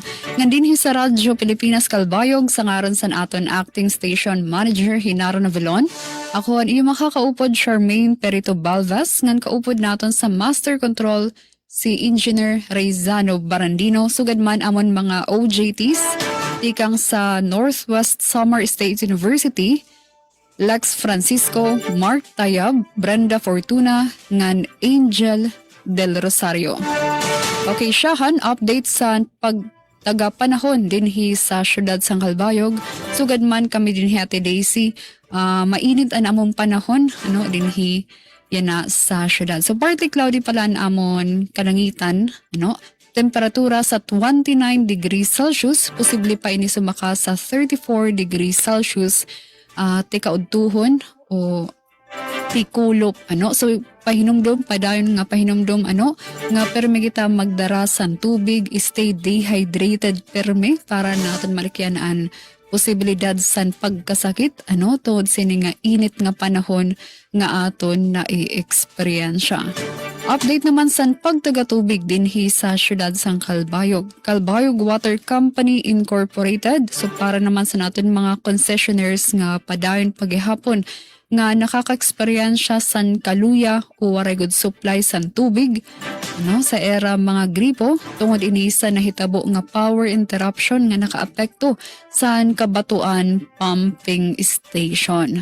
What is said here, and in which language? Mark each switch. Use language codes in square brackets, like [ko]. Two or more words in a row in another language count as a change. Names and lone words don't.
[war] Ngandin sa Radyo Pilipinas Calbayog sa ngaron sa aton Acting Station Manager Hinaro Navalon. Ako ang iyong makakaupod Charmaine Perito Balvas, ngan kaupod naton sa Master Control si Engineer Rezano Barandino, sugadman amon mga OJTs, tikang sa Northwest Samar State University, Lex Francisco, Mark Tayab, Brenda Fortuna, ngan Angel Del Rosario. Okay, Shahan, update sa pagtagapanahon dinhi sa syudad sang Calbayog, sugadman kami dinhi Ate Daisy, mainit ang among panahon, dinhi yan na sa syudad. So [en] partly cloudy [war] pala ang amon kalangitan, temperatura sa 29 [en] degrees Celsius, [war] posible pa ini sumaka sa 34 [en] degrees Celsius, [war] tikaudtuhon o tikulop, so pahinumdom, padayon nga pahinumdom, nga perme kita magdarasan tubig, [en] stay dehydrated [war] perme para natin malikyanaan posibilidad san pagkasakit, tungod sini nga init nga panahon nga aton na i-eksperyensya. Update naman san pagtagatubig dinhi sa syudad sang Calbayog. Calbayog Water Company Incorporated. So para naman sa natin mga concessionaires nga padayon paghihapon nga nakaka-eksperyensya san kaluya o waray [en] good supply [war] san tubig sa era mga gripo tungod ini sa nahitabo nga [en] power interruption [war] nga nakaapekto san kabatuan [en] pumping station.